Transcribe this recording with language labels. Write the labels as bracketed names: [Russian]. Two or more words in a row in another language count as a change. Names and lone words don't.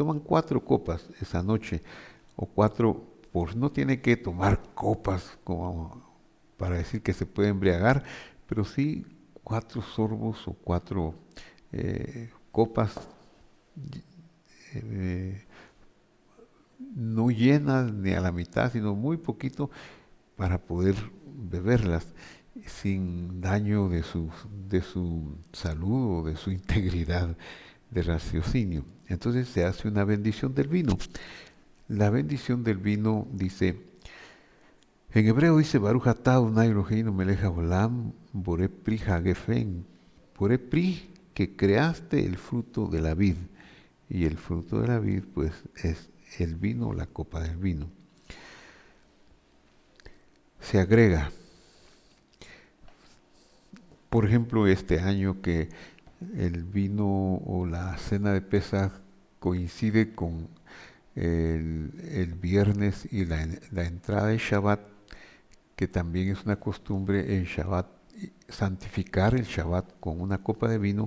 [Spanish] Se toman 4 copas esa noche, o 4 no tiene que tomar copas como para decir que se puede embriagar, pero sí 4 sorbos o 4 copas, eh, no llenas ni a la mitad, sino muy poquito para poder beberlas sin daño de su salud o de su integridad de raciocinio. Entonces se hace una bendición del vino. La bendición del vino dice, en hebreo dice [Hebrew] ברוך אתה אדוני אלוהינו מלך העולם בורא פרי הגפן, בורא פרי, [Spanish] que creaste el fruto de la vid. Y el fruto de la vid pues es el vino, la copa del vino. Se agrega, por ejemplo, este año que el vino o la cena de Pesaj coincide con el viernes y la entrada de Shabbat, que también es una costumbre en Shabbat santificar el Shabbat con una copa de vino.